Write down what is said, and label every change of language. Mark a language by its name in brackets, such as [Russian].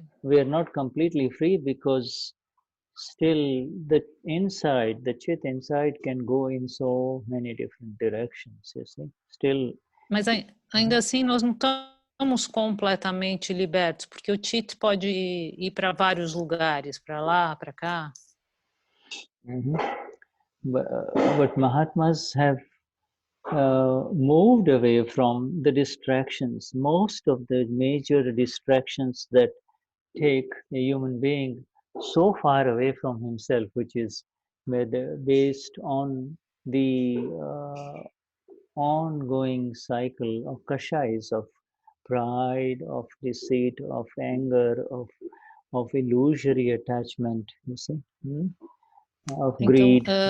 [English] We are not completely free, because still the chit inside can go in so many different directions, you see. Still. [Portuguese] Mas ainda assim nós não estamos completamente libertos, porque o chit pode ir para vários lugares, para lá, para cá. [English] But Mahatmas have moved away from the distractions. Most of the major distractions that take a human being so far away from himself, which is based on the ongoing cycle of kashais, of pride, of deceit, of anger, of illusory attachment, you see, of greed.